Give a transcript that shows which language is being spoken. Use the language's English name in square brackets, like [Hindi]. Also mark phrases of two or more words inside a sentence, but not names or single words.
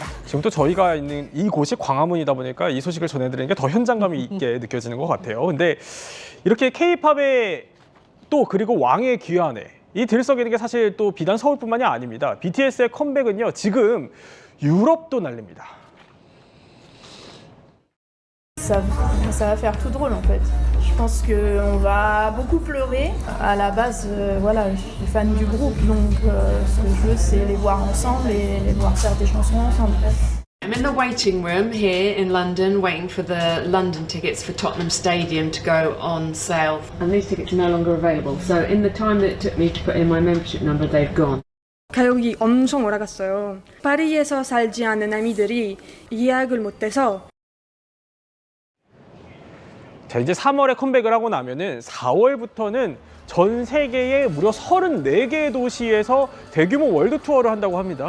[Korean] 지금 또 저희가 있는 이곳이 광화문이다 보니까 이 소식을 전해드리는 게 더 현장감이 있게 느껴지는 것 같아요. 근데 이렇게 K-팝의 또 그리고 왕의 귀환에 이 들썩이는 게 사실 또 비단 서울뿐만이 아닙니다. BTS의 컴백은요 지금 유럽도 난립니다. [French] Ça va faire tout drôle en fait. Je pense qu'on va beaucoup pleurer. À la base, voilà, je suis fan du groupe, donc ce que je veux, c'est les voir ensemble et les voir faire des chansons ensemble. [English] I'm in the waiting room here in London, waiting for the London tickets for Tottenham Stadium to go on sale. And these tickets are no longer available. So in the time that it took me to put in my membership number, they've gone. [Korean] 가격이 엄청 올라갔어요. 파리에서 살지 않는 아미들이 예약을 못해서 자 이제 3월에 컴백을 하고 나면은 4월부터는 전 세계의 무려 34개의 도시에서 대규모 월드 투어를 한다고 합니다.